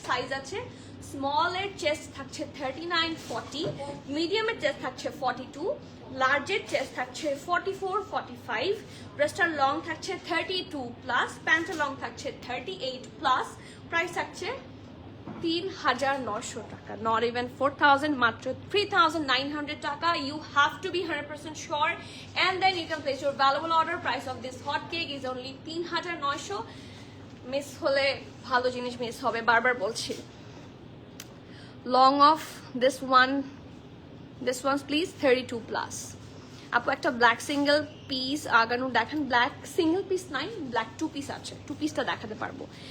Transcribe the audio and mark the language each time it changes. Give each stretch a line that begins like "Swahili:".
Bangla: Size আছে স্মলের chest থাকছে 39-40, মিডিয়ামের চেস্ট থাকছে 42, লার্জের চেস্ট থাকছে 44-45, ব্রেস্টার লং থাকছে 32+, প্যান্টের লং থাকছে 38+, প্রাইস থাকছে 3,900 টাকা, নট ইভেন 4,000, মাত্র 3,900 টাকা।
English: You have to be 100% sure and then you can place your valuable order. Price of this hot cake is only 3,900।
Bangla: Miss হলে ভালো জিনিস মিস হবে, বারবার বলছি।
English: long of this one's please
Bangla: 32+। আপু একটা ব্ল্যাক সিঙ্গেল পিস আগানো দেখান। ব্ল্যাক সিঙ্গেল পিস নাই, ব্ল্যাক 2 পিস আছে, 2 পিসটা দেখাতে পারবো।